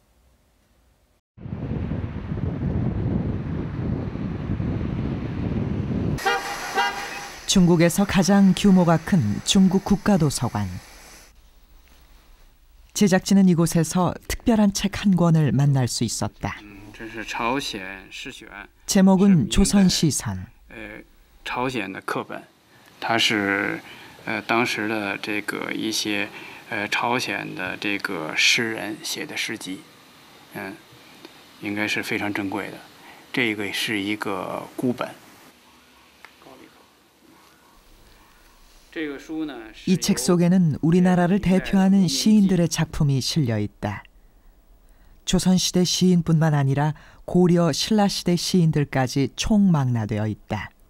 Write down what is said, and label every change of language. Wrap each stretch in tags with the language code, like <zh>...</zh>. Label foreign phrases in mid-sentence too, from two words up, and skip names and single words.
<ko>중국에서 가장 규모가 큰 중국 국가도서관. 제작진은 이곳에서 특별한 책 한 권을 만날 수 있었다. 제목은 조선시선.</ko> <zh>朝鲜的课本，它是当时的这个一些朝鲜的这个诗人写的诗集，应该是非常珍贵的。这个是一个孤本。</zh> <ko>이 책 속에는 우리나라를 대표하는 시인들의 작품이 실려 있다. 조선시대 시인뿐만 아니라 고려 신라시대 시인들까지 총망라되어 있다.</ko>